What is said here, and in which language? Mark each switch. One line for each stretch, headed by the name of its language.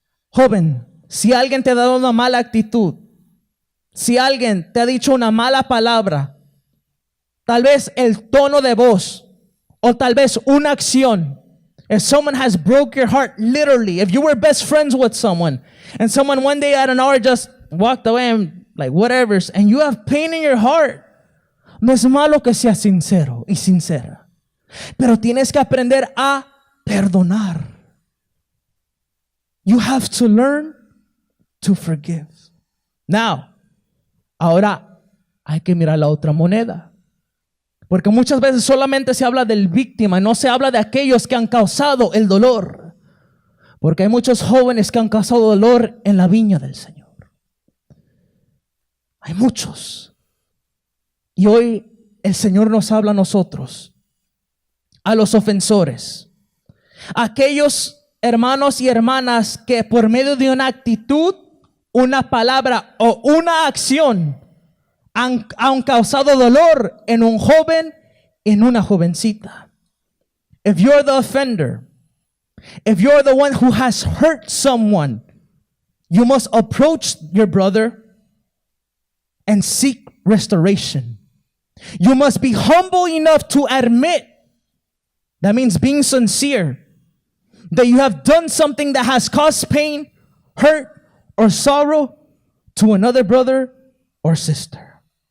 Spanish: Joven, si alguien te ha dado una mala actitud, si alguien te ha dicho una mala palabra, tal vez el tono de voz, o tal vez una acción,
English: if someone has broke your heart,
Spanish: literally, if you were best friends with someone, and someone one day at an hour just walked away and like whatever, and you have pain in your heart, no es malo que seas sincero y sincera, pero tienes que aprender a perdonar.
English: You have to learn to forgive.
Spanish: Now, ahora hay que mirar la otra moneda. Porque muchas veces solamente se habla del víctima, no se habla de aquellos que han causado el dolor. Porque hay muchos jóvenes que han causado dolor en la viña del Señor. Hay muchos. Y hoy el Señor nos habla a nosotros, a los ofensores, a aquellos hermanos y hermanas que por medio de una actitud, una palabra o una acción han causado dolor en un joven, en una jovencita.
English: If you're the offender, if you're the one who has hurt someone, you must approach your brother and seek restoration. You must be humble enough to admit, that means being sincere, that you have done something that has caused pain, hurt, or sorrow to another brother or sister.